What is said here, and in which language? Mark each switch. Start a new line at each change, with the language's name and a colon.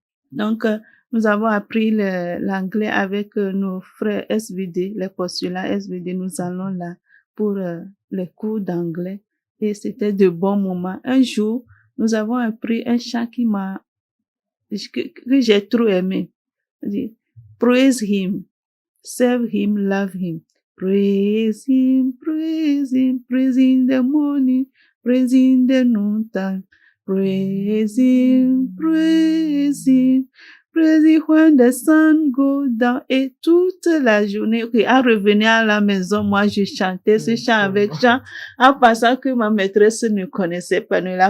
French: Donc, nous avons appris l'anglais avec nos frères SVD, les postulats SVD. Nous allons là pour les cours d'anglais et c'était de bons moments. Un jour, nous avons appris un chant qui m'a que j'ai trop aimé. On dit,
English: praise him, serve him, love him. Praise him, praise him, praise in the morning, praise in the noontime. Praise him, praise him, praise him when the sun goes down.
French: Et toute la journée, à revenir à la maison, moi, je chantais ce chant avec Jean, en pensant que ma maîtresse ne connaissait pas.